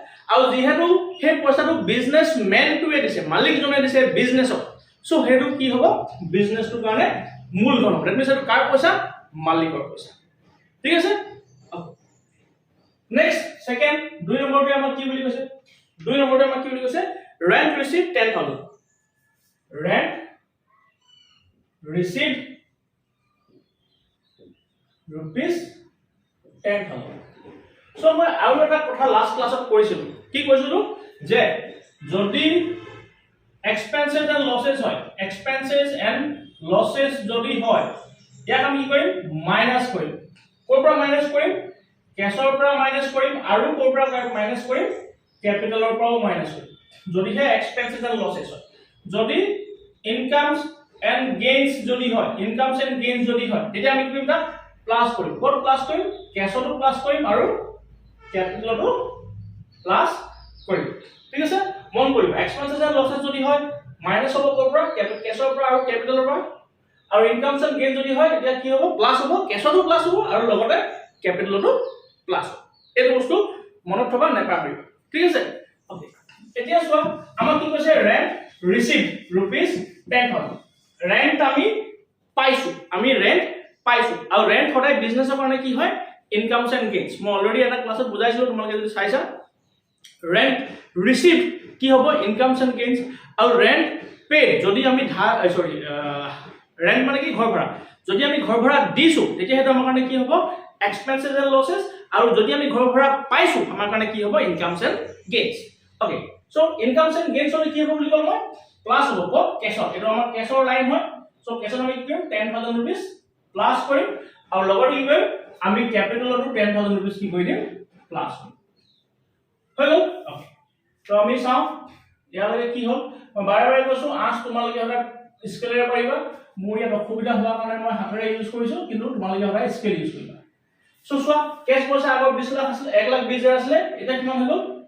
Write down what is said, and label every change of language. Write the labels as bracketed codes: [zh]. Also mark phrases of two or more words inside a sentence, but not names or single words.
[as] আৰু যিহেতু সেই পইচাটো বিজনেছমেনটোৱে দিছে, মালিকজনে দিছে বিজনেছক, সো হেতু কি হ'ব বিজনেছটোৰ কাৰণে মূলধন হ'ব। [en] That means [as] এইটো কাৰ পইচা মালিকৰ পইচা। ঠিক আছে। [en] next second [as] 2 নম্বৰটো আমাক কি বুলি কৈছে 2 নম্বৰটো আমাক কি বুলি কৈছে [en] rent received 10,000 rent received rupees 10,000 [as] সো মই আৰু এটা কথা লাষ্ট ক্লাছত কৈছিলো কি কৈছিলো যে যদি [en] expenses and losses [as] হয় [en] expenses and losses [as] যদি হয় ইয়াক আমি কি কৰিম মাইনাস কৰিম কৰ পৰা মাইনাস কৰিম কেছৰ পৰা মাইনাস কৰিম আৰু কৰ পৰা মাইনাস কৰিম ক্যাপিটালৰ পৰাও মাইনাস কৰিম যদিহে [en] expenses and losses [as] হয় যদি [en] incomes and gains [as] যদি হয় [en] incomes and gains [as] যদি হয় তেতিয়া আমি কি কৰিম তা প্লাস কৰিম ক'ত প্লাস কৰিম কেছতো প্লাস কৰিম আৰু ক্যাপিটালতো প্লাস কৰিম ঠিক আছে মন কৰিবা [en] expenses and losses [as] যদি হয় মাইনাস হ'ব কৰ পৰা কেছৰ পৰা আৰু ক্যাপিটালৰ পৰা আৰু [en] incomes and gains [as] যদি হয় তেতিয়া কি হ'ব প্লাস হ'ব কেছতো প্লাস হ'ব আৰু লগতে ক্যাপিটালতো প্লাস এই বস্তু মনত থবা নেপাহৰিবা ঠিক আছে ওকে এতিয়া চোৱা আমাক কি কৈছে [en] rent received rupees 10,000 [as] rent আমি পাইছো আমি rent পাইছো আৰু rent সদায় বিজনেছৰ কাৰণে কি হয় [en] incomes and gains [as] মই অলৰেডি এটা ক্লাছত বুজাইছিলো তোমালোকে যদি চাইছা [en] rent received [as] কি হ'ব [en] incomes and gains [as] আৰু [en] rent paid [as] যদি আমি rent মানে কি ঘৰ ভাড়া যদি আমি ঘৰ ভাড়া দিছো তেতিয়া হেতু আমাৰ কাৰণে কি হ'ব [en] expenses and losses [as] আৰু যদি আমি ঘৰ ভাড়া পাইছো আমাৰ কাৰণে কি হ'ব [en] incomes and gains okay so incomes and gains [as] হলে কি হ'ব বুলি কল মই প্লাস হ'ব কেছৰ এটো আমাৰ কেছৰ লাইন হয় সো কেছৰ আমি কি কৰিম 10,000 rupees প্লাস কৰিম আৰু লগতে কি কৰিম আমি ক্যাপিটালতো 10,000 rupees কি কৰি দিম প্লাস হৈ গ'ল ওকে তো আমি চাও ইয়ালৈকে কি হ'ল মই বাৰে বাৰে কৈছো আজ তোমালোকে এটা স্কেলেৰে পাৰিবা মোৰ ইয়াত অসুবিধা হোৱা কাৰণে মই হাতেৰে ইউজ কৰিছো কিন্তু তোমালোকে এটা স্কেল ইউজ কৰিবা সো চোৱা কেছ পইচা আগৰ 20 লাখ আছিল 1,20,000 আছিল এটা কিমান হৈ গ'ল